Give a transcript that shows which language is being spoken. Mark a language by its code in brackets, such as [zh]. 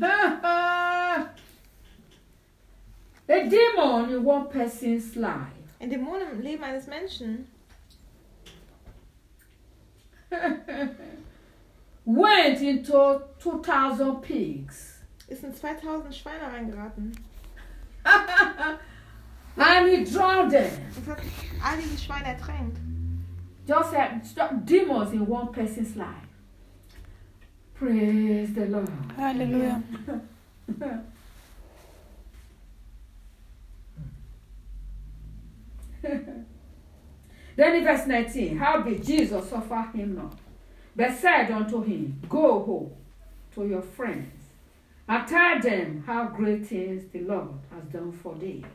[en] A demon in one person's life. [de] Ein Dämon im Leben eines Menschen. [en] Went into 2,000 pigs. [de] Ist in 2,000 Schweine reingeraten. [en] And he drowned them. [de] Es hat all diese Schweine ertränkt. [en] Just had demons in one person's life. Praise the Lord. [de] Halleluja. [en] Then in verse 19, howbeit Jesus suffered him not, but said unto him, go home to your friends and tell them how great things the Lord has done for thee.